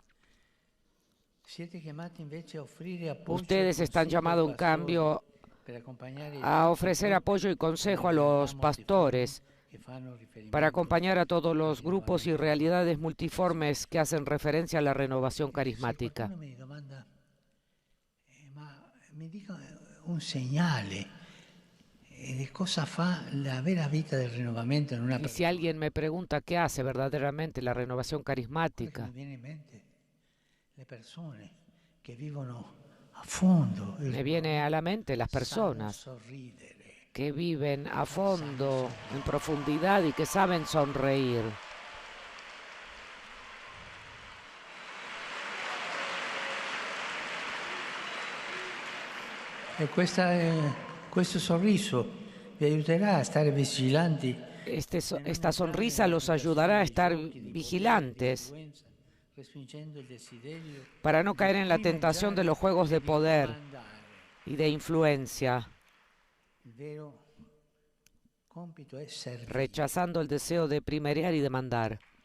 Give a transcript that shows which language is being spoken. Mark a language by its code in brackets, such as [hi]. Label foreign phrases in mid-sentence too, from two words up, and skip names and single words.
[es] Ustedes están llamados, en cambio, a ofrecer apoyo y consejo a los pastores para acompañar a todos los grupos y realidades multiformes que hacen referencia a la renovación carismática. [it] Un señale di cosa fa la vera vita del rinnovamento en una persona. [es] Y si alguien me pregunta qué hace verdaderamente la renovación carismática, me viene a la mente las personas que viven a fondo, en profundidad y que saben sonreír. [it] Questo sorriso vi aiuterà a stare vigilanti. [es] Esta sonrisa los ayudará a estar vigilantes para no caer en la tentación de los juegos de poder y de influencia, rechazando el deseo de primerear y de mandar.